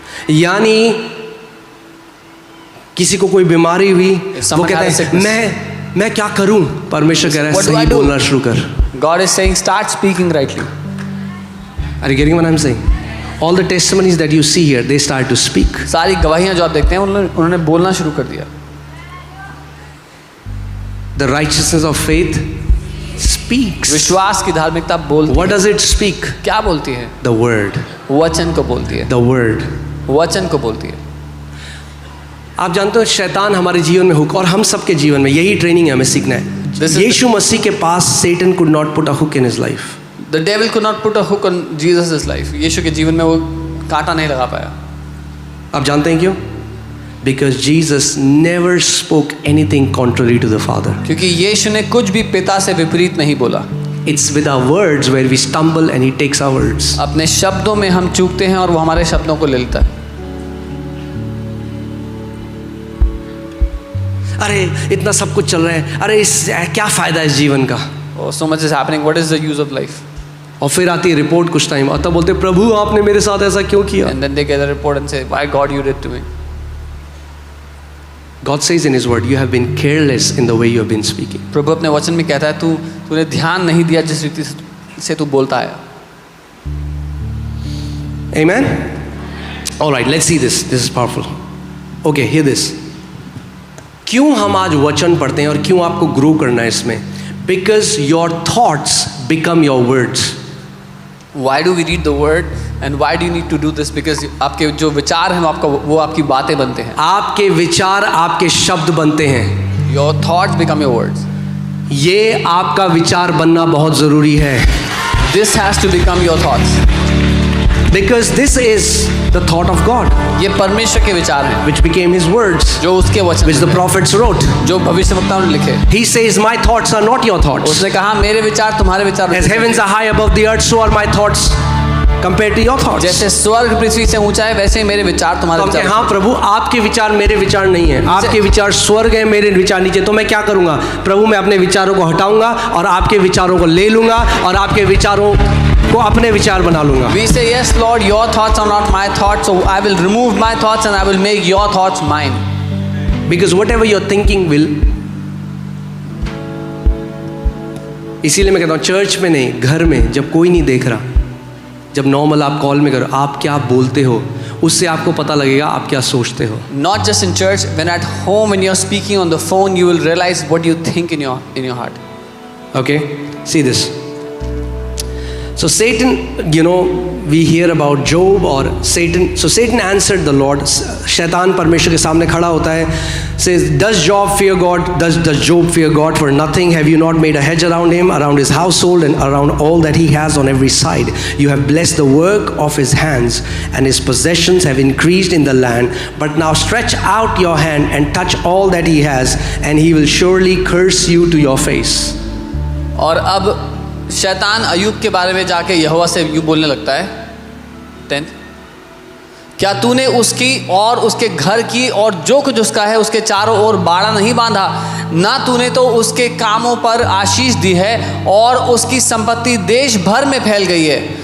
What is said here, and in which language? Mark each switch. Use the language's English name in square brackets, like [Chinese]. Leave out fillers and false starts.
[Hindi] यानी किसी को कोई बीमारी हुई, वो कहता है मैं क्या करूं? परमेश्वर कह रहा है सही बोलना शुरू कर. [English] God is saying start speaking rightly. Are you getting what I'm saying? All the testimonies that you see here, they start to speak. [Hindi] सारी गवाहियां जो आप देखते हैं उन्होंने बोलना शुरू कर दिया. [English] The righteousness of faith speaks. [Hindi] विश्वास की धार्मिकता बोलती है. [English] What does it speak? [Hindi] क्या बोलती है? [English] The word. [Hindi] वचन को बोलती है. [English] The word. [Hindi] वचन को बोलती है. आप जानते हो शैतान हमारे जीवन में हुक, और हम सबके जीवन में यही ट्रेनिंग है, हमें सीखना है. यीशु मसीह के पास [English] Satan could not put a hook in his life. The devil could not put a hook on Jesus' life. [Hindi] यीशु के जीवन में वो कांटा नहीं लगा पाया. आप जानते हैं क्यों? [English] Because Jesus never spoke anything contrary to the Father. [Hindi] क्योंकि यीशु ने कुछ भी पिता से विपरीत नहीं बोला. [English] It's with our words where we stumble and he takes our words. [Hindi] अपने शब्दों में हम चूकते हैं और वो हमारे शब्दों को ले लेता है. अरे इतना सब कुछ चल रहा है, अरे इस क्या फायदा इस जीवन का? [English] Oh, so much is happening. What is the use of life? [Hindi] और फिर आती है रिपोर्ट कुछ टाइम, और तब बोलते प्रभु आपने मेरे साथ ऐसा क्यों किया? [English] And then they get a report and say, why God you did to me? God says in His Word, you have been careless in the way you have been speaking. [Hindi] प्रभु अपने वचन में कहता है तूने ध्यान नहीं दिया जिस रीति से तू बोलता है. [English] Amen. All right, let's see this. This is powerful. Okay, hear this. [Hindi] क्यों हम आज वचन पढ़ते हैं और क्यों आपको ग्रो करना है इसमें? [English] Because your thoughts become your words. Why do we read the word and why do you need to do this? [Hindi] Because आपके जो विचार हैं वो आपकी बातें बनते हैं. आपके विचार आपके शब्द बनते हैं. [English] Your thoughts become your words. [Hindi] ये आपका विचार बनना बहुत जरूरी है. [English] This has to become your thoughts. Because this is the thought of God. [Hindi] ये परमेश्वर के विचार हैं. [English] Which became His words. [Hindi] जो उसके वचन. [English] Which the prophets wrote. [Hindi] जो भविष्यवक्ताओं ने लिखे. [English] He says, my thoughts are not your thoughts. [Hindi] उसने कहा मेरे विचार तुम्हारे विचार. [English] As heavens are high above the earth, so are my thoughts compared to your thoughts. [Hindi] जैसे स्वर्ग पृथ्वी से ऊंचा है वैसे ही मेरे विचार तुम्हारे विचार. हाँ प्रभु, आपके विचार मेरे विचार नहीं है. आपके विचार स्वर्ग है, मेरे विचार नीचे. तो मैं क्या करूंगा? प्रभु मैं अपने विचारों को हटाऊंगा और आपके विचारों को ले लूंगा और आपके विचारों को अपने विचार बना लूंगा. [English] We say yes Lord, your thoughts are not my thoughts, so I will remove my thoughts and I will make your thoughts mine. Because whatever you're thinking will. [Hindi] इसीलिए मैं कहता हूँ चर्च में नहीं, घर में जब कोई नहीं देख रहा, जब नॉर्मल आप कॉल में करो, आप क्या बोलते हो उससे आपको पता लगेगा आप क्या सोचते हो. [English] Not just in church, when at home when you're speaking on the phone, you will realize what you think in your heart. Okay, see this. So Satan, we hear about Job or Satan. So Satan answered the Lord. शैतान परमेश्वर के सामने खड़ा होता है. Says, does Job fear God? Does Job fear God for nothing? Have you not made a hedge around him, around his household, and around all that he has on every side? You have blessed the work of his hands, and his possessions have increased in the land. But now stretch out your hand and touch all that he has, and he will surely curse you to your face. [Hindi] और अब शैतान अय्यूब के बारे में जाके यहोवा से यूँ बोलने लगता है. 10th, क्या तूने उसकी और उसके घर की और जो कुछ उसका है उसके चारों ओर बाड़ा नहीं बांधा? ना तूने तो उसके कामों पर आशीष दी है और उसकी संपत्ति देश भर में फैल गई है.